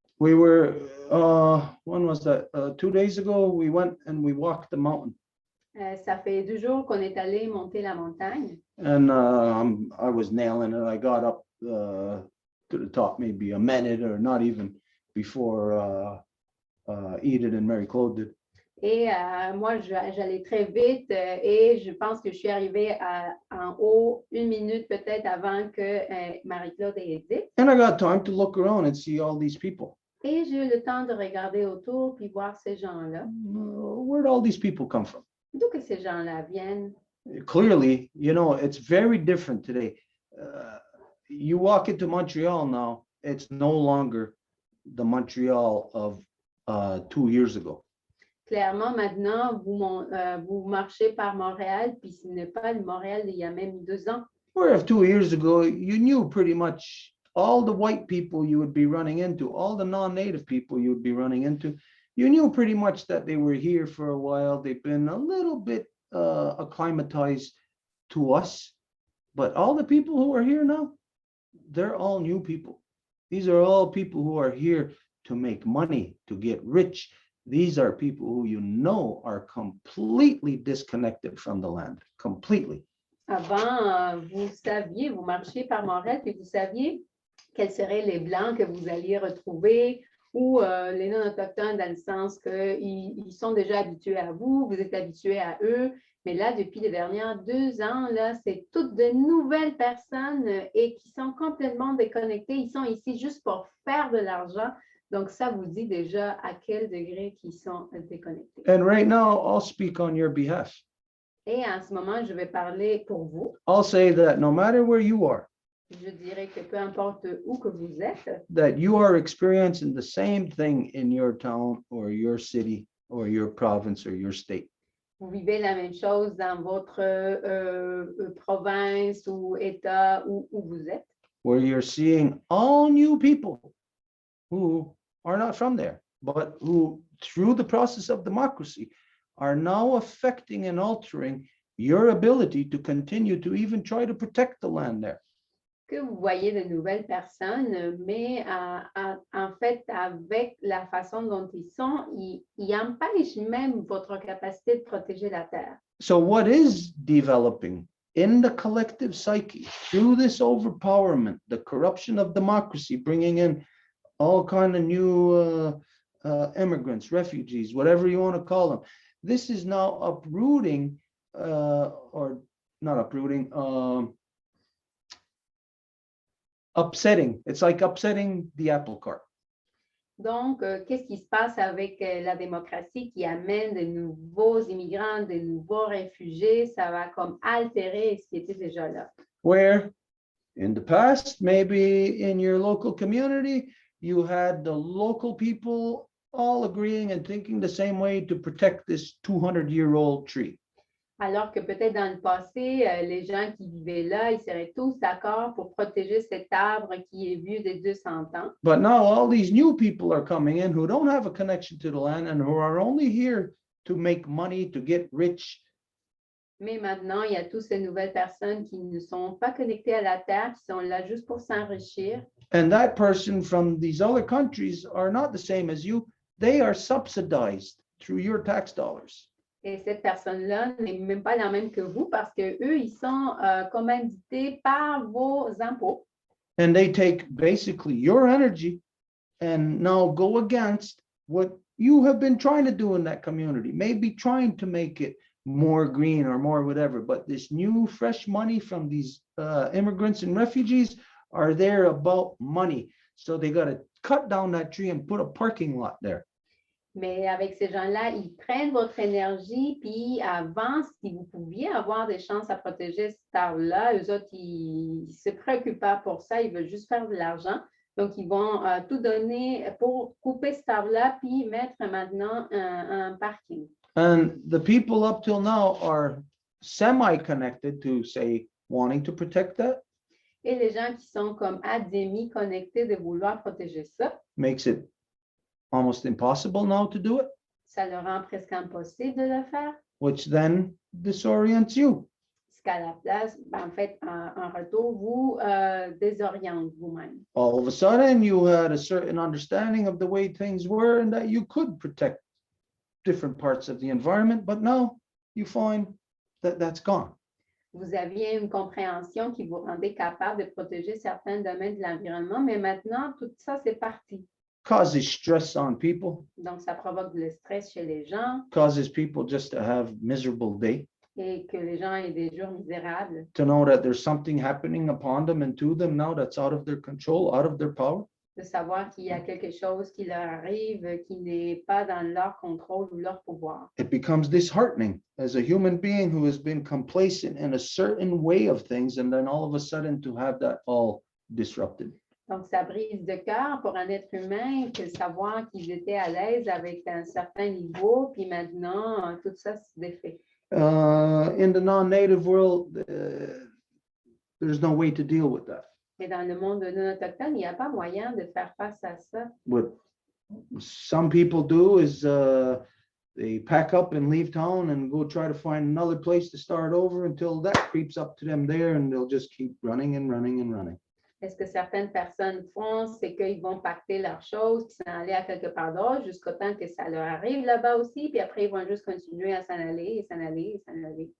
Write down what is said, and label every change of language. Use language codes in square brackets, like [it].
[en] We were, when was that? 2 days ago, we went and we walked the mountain. [fr] Ça fait 2 jours qu'on est allé monter la montagne. [en] And I was nailing it. I got up to the top maybe a minute or not even before Edith and Mary Claude did. [fr] Et moi, j'allais très vite et je pense que je suis arrivée en haut 1 minute peut-être avant que Marie-Claude et Edith. [en] And I got time to look around and see all these people. [fr] Et j'ai eu le temps de regarder autour puis voir ces gens-là. [en] Where'd all these people come from? [fr] D'où que ces gens-là viennent? [en] Clearly, you know, it's very different today. You walk into Montreal now, it's no longer the Montreal of 2 years ago. [fr] Clairement, maintenant, vous marchez par Montréal, puis ce n'est pas le Montréal d'il y a même 2 ans. [en] Whereas 2 years ago, you knew pretty much all the white people you would be running into, all the non-native people you would be running into. You knew pretty much that they were here for a while. They've been a little bit acclimatized to us, but all the people who are here now, they're all new people. These are all people who are here to make money, to get rich. These are people who you know are completely disconnected from the land, completely. [fr] Avant, vous saviez, vous marchiez par Montréal, puis vous saviez quels seraient les Blancs que vous alliez retrouver ou les non-autochtones dans le sens qu'ils sont déjà habitués à vous, vous êtes habitués à eux. Mais là, depuis les dernières 2 ans, là, c'est toutes de nouvelles personnes et qui sont complètement déconnectées. Ils sont ici juste pour faire de l'argent. Donc, ça vous dit déjà à quel degré qu'ils sont déconnectés. [en] And right now, I'll speak on your behalf. [fr] Et en ce moment, je vais parler pour vous. [en] I'll say that no matter where you are, [fr] Je dirais que peu importe où que vous êtes, [en] that you are experiencing the same thing in your town or your city or your province or your state. [fr] vous vivez la même chose dans votre province ou État où vous êtes, [en] Where you're seeing all new people who are not from there, but who, through the process of democracy, are now affecting and altering your ability to continue to even try to protect the land there. [fr] que vous voyez de nouvelles personnes, mais en fait, avec la façon dont ils sont, ils empêchent même votre capacité de protéger la terre. [en] So what is developing in the collective psyche through this overpowerment, the corruption of democracy, bringing in all kind of new immigrants, refugees, whatever you want to call them. This is now uprooting, or not uprooting, upsetting. It's like upsetting the apple cart. [fr] Donc, qu'est-ce qui se passe avec la démocratie qui amène de nouveaux immigrants, de nouveaux réfugiés? Ça va comme altérer ce qui était déjà là. [en] Where in the past, maybe in your local community, you had the local people all agreeing and thinking the same way to protect this 200-year-old tree. [fr] Alors que peut-être dans le passé, les gens qui vivaient là, ils seraient tous d'accord pour protéger cet arbre qui est vieux de 200 ans. [en] But now all these new people are coming in who don't have a connection to the land and who are only here to make money, to get rich. [fr] Mais maintenant, il y a toutes ces nouvelles personnes qui ne sont pas connectées à la terre, qui sont là juste pour s'enrichir. [en] And that person from these other countries are not the same as you. They are subsidized through your tax dollars. [fr] Et cette personne-là n'est même pas la même que vous parce qu'eux, ils sont commandités par vos impôts. [en] And they take basically your energy and now go against what you have been trying to do in that community, maybe trying to make it more green or more whatever. But this new fresh money from these immigrants and refugees are there about money. So they got to cut down that tree and put a parking lot there. [fr] Mais avec ces gens-là, ils prennent votre énergie, puis avant, si vous pouviez avoir des chances à protéger cet arbre-là, eux autres, ils ne se préoccupent pas pour ça, ils veulent juste faire de l'argent. Donc, ils vont tout donner pour couper cet arbre-là, puis mettre maintenant un parking. [en] And the people up till now are semi-connected to, say, wanting to protect that. [fr] Et les gens qui sont comme à demi connectés de vouloir protéger ça, [en] Makes it almost impossible now to do it, [fr] ça leur rend presque impossible de le faire. [en] which then disorients you. [fr] Ce qu'à la place, en fait, en retour, vous désoriente vous-même. [en] All of a sudden, you had a certain understanding of the way things were and that you could protect different parts of the environment, but now you find that that's gone. [fr] Vous aviez une compréhension qui vous rendait capable de protéger certains domaines de l'environnement, mais maintenant, tout ça, c'est parti. [en] Causes stress on people, [fr] Donc, ça provoque le stress chez les gens [en] causes people just to have miserable day, [fr] et que les gens aient des jours misérables. [en] to know that there's something happening upon them and to them now that's out of their control, out of their power. [fr] De savoir qu'il y a quelque chose qui leur arrive qui n'est pas dans leur contrôle ou leur pouvoir. [en] It becomes disheartening as a human being who has been complacent in a certain way of things, and then all of a sudden to have that all disrupted. [fr] Donc, ça brise de cœur pour un être humain que savoir qu'ils étaient à l'aise avec un certain niveau, puis maintenant, tout ça se défait. [en] In the non-native world, there's no way to deal with that. [fr] Mais dans le monde non autochtone, il n'y a pas moyen de faire face à ça. [en] What some people do is they pack up and leave town and go try to find another place to start over until that creeps up to them there, and they'll just keep running and running and running. [fr] Est-ce que certaines personnes font, c'est qu'ils vont pacter leurs choses, puis s'en aller à quelque part d'autre, jusqu'au temps que ça leur arrive là-bas aussi, puis après, ils vont juste continuer à s'en aller, et s'en aller, et s'en aller.